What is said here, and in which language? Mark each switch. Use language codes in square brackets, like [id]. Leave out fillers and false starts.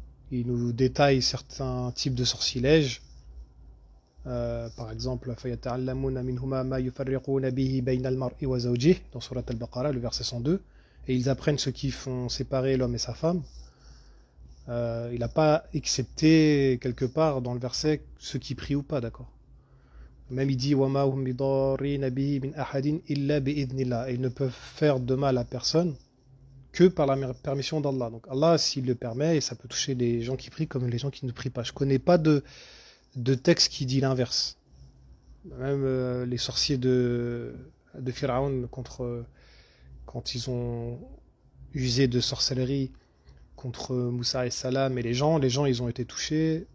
[fr] Il nous détaille certains types de sortilèges. Par exemple, [ar] فَيَتَعَلَّمُونَ مِنْهُمَا مَا يُفَرِّقُونَ بِهِ بَيْنَ الْمَرْءِ وَزَوْجِهِ [fr] dans Surat Al-Baqarah, le verset 102. Et ils apprennent ce qui font séparer l'homme et sa femme. Il n'a pas excepté quelque part dans le verset ceux qui prient ou pas, d'accord. Même il dit [ar] وَمَا هُمْ بِضَارِّينَ بِهِ مِنْ أَحَدٍ إِلَّا بِإِذْنِ اللَّهِ. [fr] Ils ne peuvent faire de mal à personne que par la permission d'Allah. Donc Allah, s'il le permet, et ça peut toucher les gens qui prient comme les gens qui ne prient pas. Je connais pas de texte qui dit l'inverse. Même les sorciers de Pharaon quand ils ont usé de sorcellerie contre Moussa et Salam et les gens ils ont été touchés.